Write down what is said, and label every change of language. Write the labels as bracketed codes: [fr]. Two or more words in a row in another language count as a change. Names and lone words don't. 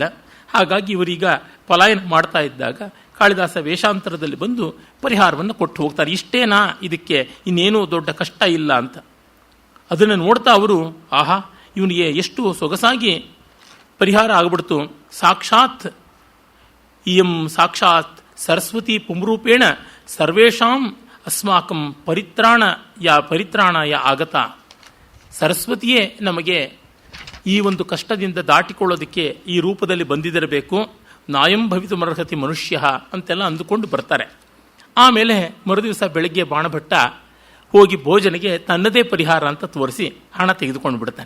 [kn] ಹಾಗಾಗಿ ಇವರೀಗ ಪಲಾಯನ ಮಾಡ್ತಾ ಇದ್ದಾಗ ಕಾಳಿದಾಸ ವೇಷಾಂತರದಲ್ಲಿ ಬಂದು ಪರಿಹಾರವನ್ನು ಕೊಟ್ಟು ಹೋಗ್ತಾರೆ. ಇಷ್ಟೇನಾ, ಇದಕ್ಕೆ ಇನ್ನೇನೂ ದೊಡ್ಡ ಕಷ್ಟ ಇಲ್ಲ ಅಂತ. ಅದನ್ನು ನೋಡ್ತಾ ಅವರು, ಆಹಾ ಇವನಿಗೆ ಎಷ್ಟು ಸೊಗಸಾಗಿ ಪರಿಹಾರ ಆಗಿಬಿಡ್ತು. [sa] ಸಾಕ್ಷಾತ್ ಸರಸ್ವತಿ ಪುಂರೂಪೇಣ ಸರ್ವೇಷಾಂ ಅಸ್ಮಾಕಂ ಪರಿತ್ರಾಣಾಯ ಆಗತ. [kn] ಸರಸ್ವತಿಯೇ ನಮಗೆ ಈ ಒಂದು ಕಷ್ಟದಿಂದ ದಾಟಿಕೊಳ್ಳೋದಕ್ಕೆ ಈ ರೂಪದಲ್ಲಿ ಬಂದಿದಿರಬೇಕು, [sa] ನಾಯಂ ಭವಿತುಮರ್ಹತಿ ಮನುಷ್ಯ [kn] ಅಂತೆಲ್ಲ ಅಂದುಕೊಂಡು ಬರ್ತಾರೆ. ಆಮೇಲೆ ಮರುದಿವಸ ಬೆಳಗ್ಗೆ ಬಾಣಭಟ್ಟ ಹೋಗಿ ಭೋಜನಿಗೆ ತನ್ನದೇ ಪರಿಹಾರ ಅಂತ ತೋರಿಸಿ ಹಣ ತೆಗೆದುಕೊಂಡು ಬಿಡ್ತಾನೆ.